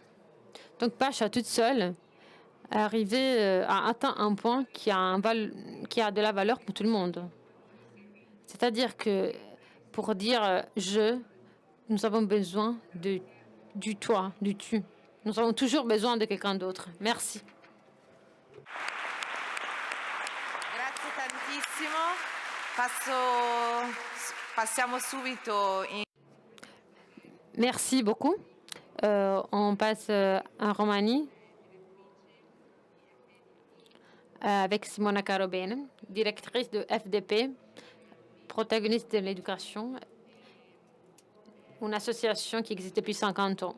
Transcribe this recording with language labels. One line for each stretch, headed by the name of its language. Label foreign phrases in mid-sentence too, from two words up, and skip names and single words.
French: Donc Pacha toute seule est arrivée à atteindre un point qui a de la valeur pour tout le monde. C'est-à-dire que pour dire nous avons besoin du toi, du tu. Nous avons toujours besoin de quelqu'un d'autre. Merci.
Italian: Grazie tantissimo. Passiamo subito in...
French: Merci beaucoup. On passe en Roumanie avec Simona Carobene, directrice de FDP, protagoniste de l'éducation, une association qui existe depuis 50 ans.